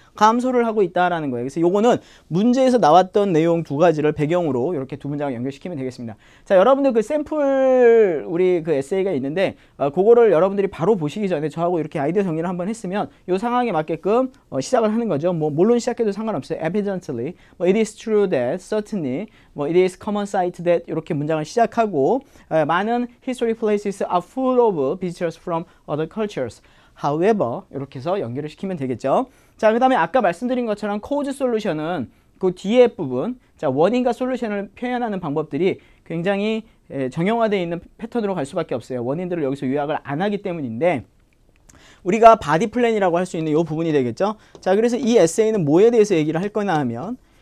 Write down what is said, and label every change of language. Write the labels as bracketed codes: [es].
[ko] 감소를 하고 있다라는 거예요. 그래서 요거는 문제에서 나왔던 내용 두 가지를 배경으로 이렇게 두 문장을 연결시키면 되겠습니다. 자, 여러분들 그 샘플 우리 그 에세이가 있는데 그거를 여러분들이 바로 보시기 전에 저하고 이렇게 아이디어 정리를 한번 했으면 요 상황에 맞게끔 시작을 하는 거죠. 뭐 물론 시작해도 상관없어요. [en] Evidently, it is true that, certainly, it is common sight that [ko] 이렇게 문장을 시작하고 많은 [en] historic places are full of visitors from other cultures. [ko] However, 이렇게 해서 연결을 시키면 되겠죠. 자, 그 다음에 아까 말씀드린 것처럼 cause solution은 그 뒤에 부분, 자, 원인과 솔루션을 표현하는 방법들이 굉장히 정형화되어 있는 패턴으로 갈 수밖에 없어요. 원인들을 여기서 요약을 안 하기 때문인데, 우리가 바디 플랜이라고 할 수 있는 이 부분이 되겠죠. 자, 그래서 이 에세이는 뭐에 대해서 얘기를 할 거냐 하면